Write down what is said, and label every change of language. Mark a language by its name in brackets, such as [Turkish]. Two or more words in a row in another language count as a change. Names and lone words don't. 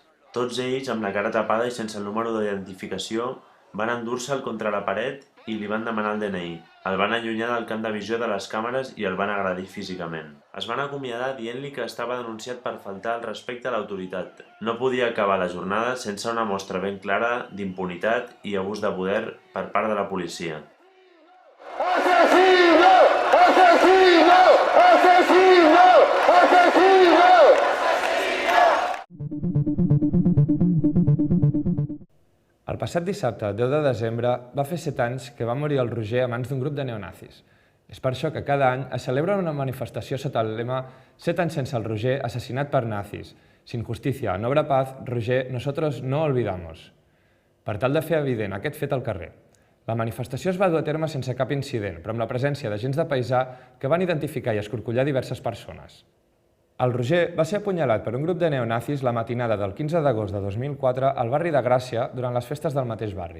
[Catalan] Tots ells, amb la cara tapada i sense el número d'identificació, van endur-se'l contra la paret i li van demanar el DNI. El van allunyar del camp de visió de les càmeres i el van agredir físicament. Es van acomiadar dient-li que estava denunciat per faltar al respecte a l'autoritat. No podia acabar la jornada sense una mostra ben clara d'impunitat i abús de poder per part de la policia. [Spanish] ¡Asesino! ¡Asesino! ¡Asesino! ¡Asesino! [Catalan] El passat dissabte, 10 de desembre, va fer 7 anys que va morir el Roger a mans d'un grup de neonazis. És per això que cada any es celebra una manifestació sota el lema 7 anys sense el Roger assassinat per nazis. [Spanish] Sin justicia, no habrá paz, Roger, nosotros no olvidamos. [Catalan] Per tal de fer evident aquest fet al carrer. La manifestació es va dur a terme sense cap incident, però amb la presència d'agents de paisà que van identificar i escorcollar diverses persones. El Roger va ser apunyalat per un grup de neonazis la matinada del 15 d'agost de 2004 al barri de Gràcia durant les festes del mateix barri.